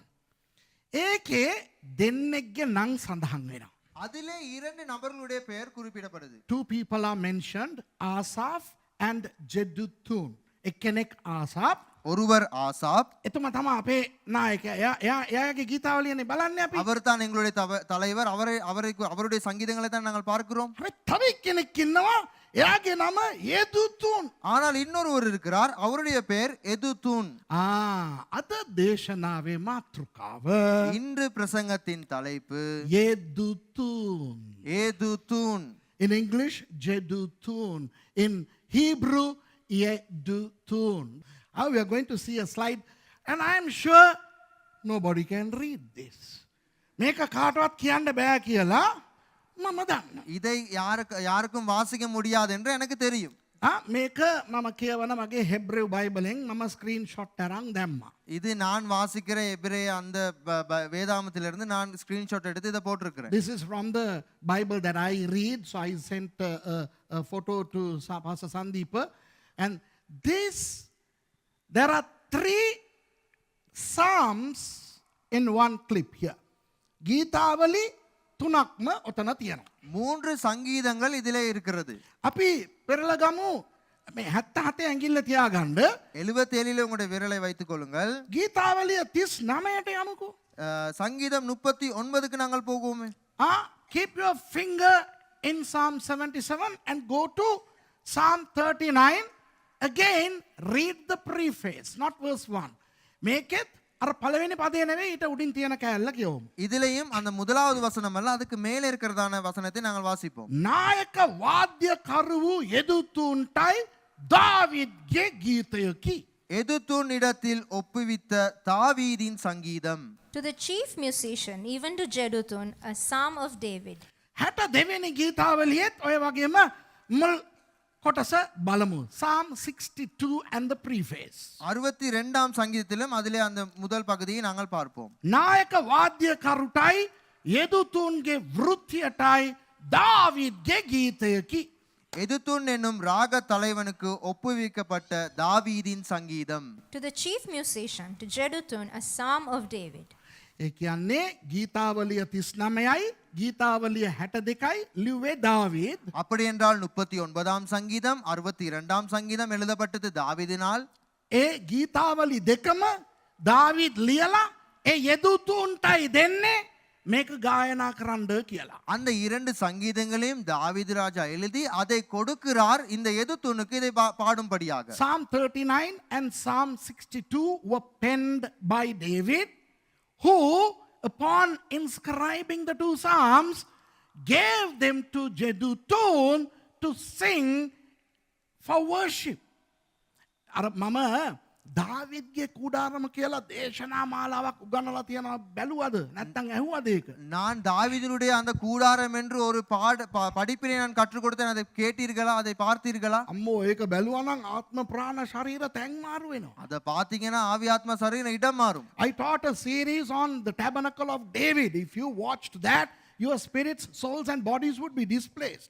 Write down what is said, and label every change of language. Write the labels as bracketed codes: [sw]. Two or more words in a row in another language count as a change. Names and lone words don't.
[si] ඒකේ දෙන්නෙක්ගේ නම් සඳහන් වෙනවා. [ta] அதிலே இரண்டு நபர்களுடைய பெயர் குறிப்பிடப்படுது. [en] Two people are mentioned, Asaph and Jeduthun. [si] එක්කෙනෙක් ආසාප්. [ta] ஒருவர் ஆசாப். [si] එතුමා තමයි අපේ නායකයා. එයාගේ ගීතාවලියනේ බලන්නේ අපි. [ta] அவர்தான் எங்களுடைய தலைவர். அவருடைய சங்கீதங்களை தான் நாங்கள் பார்க்கிறோம். [si] තව එක්කෙනෙක් ඉන්නවා. එයාගේ නම යෙදුතුන්. [ta] ஆனால் இன்னொருவர் இருக்கிறார். அவருடைய பெயர் எதுத்தூன். [si] අද දේශනාවේ මාතෘකාව [ta] இன்று பிரசங்கத்தின் தலைப்பு [si] යෙදුතුන්. [ta] எதுத்தூன். [en] In English, Jeduthun. In Hebrew, Yedutun. Now we are going to see a slide, and I am sure nobody can read this. [si] මේක කාටවත් කියන්න බෑ කියලා මම දන්නවා. [ta] இதை யாருக்கும் வாசிக்க முடியாது என்று எனக்கு தெரியும். [si] මේක මම කියවන මගේ හෙබ්‍රෙව් බයිබලෙන් මම ස්ක්‍රීන්ෂොට් අරන් දැම්මා. [ta] இது நான் வாசிக்கிற எபிரேய அந்த வேதாமத்திலிருந்து நான் ஸ்கிரீன்ஷாட் எடுத்து இதை போட்டிருக்கிறேன். [en] This is from the Bible that I read, so I sent a photo to Pastor Sandeepa, and there are 3 psalms in one clip here. [si] ගීතාවලි 3ක්ම ඔතන තියෙනවා. [ta] 3 சங்கீதங்கள் இதிலே இருக்கிறது. [si] අපි පෙරලගමු මේ 77 ඇඟිල්ල තියාගන්න. [ta] 77 உங்களுடைய விரலை வைத்துக் கொள்ளுங்கள். [si] ගීතාවලිය 39ට යමුකෝ. [ta] சங்கீதம் 39க்கு நாங்கள் போவோமே. [en] Keep your finger in Psalm 77 and go to Psalm 39. Again, read the preface, not verse 1. [si] මේකෙත් අර පළවෙනි පදේ නෙවෙයි ඊට උඩින් තියෙන කෑල්ල කියවමු. [ta] இதிலேயும் அந்த முதலாவது வசனம் அல்ல அதுக்கு மேலே இருக்கிறதான வசனத்தை நாங்கள் வாசிப்போம். [si] නායක වාද්‍යකරුවෝ යෙදුතුන්ටයි දාවිද්ගේ ගීතයකි. [ta] எதுத்தூன் இடத்தில் ஒப்புவித்த தாவீதின் சங்கீதம். [en] To the chief musician, even to Jeduthun, a psalm of David. [si] 62 ගීතාවලියෙත් ඔය වගේම මුල් කොටස බලමු. [en] Psalm 62 and the preface. [ta] 62ஆம் சங்கீதத்திலும் அதிலே அந்த முதல் பகுதியை நாங்கள் பார்ப்போம். [si] නායක වාද්‍යකරුටයි යෙදුතුන්ගේ වෘත්තියටයි දාවිද්ගේ ගීතයකි. [ta] எதுத்தூன் என்னும் ராக தலைவனுக்கு ஒப்புவிக்கப்பட்ட தாவீதின் சங்கீதம். [en] To the chief musician, to Jeduthun, a psalm of David. [si] ඒ කියන්නේ ගීතාවලිය 39යි ගීතාවලිය 62යි ලිව්වේ දාවීද්. [ta] அப்படி என்றால் 39ஆம் சங்கீதம் 62ஆம் சங்கீதம் எழுதப்பட்டது தாவீதினால். [si] ඒ ගීතාවලි දෙකම දාවීද් ලියලා ඒ යෙදුතුන්ටයි දෙන්නේ මේක ගායනා කරන්න කියලා. [ta] அந்த இரண்டு சங்கீதங்களையும் தாவீது ராஜா எழுதி அதை கொடுக்கிறார் இந்த எதுத்தூனுக்கு இதை பாடும்படியாக. [en] Psalm 39 and Psalm 62 were penned by David, who upon inscribing the two psalms gave them to Jeduthun to sing for worship. [si] අර මම දාවිද්ගේ කුඩාරම කියලා දේශනා මාලාවක් උගන්වලා තියෙනවා බැලුවද නැත්නම් ඇහුවද ඒක? [ta] நான் தாவீதினுடைய அந்த கூடாரம் என்று ஒரு படிப்பினை நான் கற்றுக் கொடுத்தேன். அதை கேட்டீர்களா? அதை பார்த்தீர்களா? [si] අම්මෝ ඒක බැලුවා නම් ආත්ම ප්‍රාණ ශරීර තැන් මාරු වෙනවා. [ta] அதை பார்த்தீங்கன்னா ஆவி ஆத்மா சரீரம் இடம் மாறும். [en] I taught a series on the tabernacle of David. If you watched that, your spirits, souls and bodies would be displaced.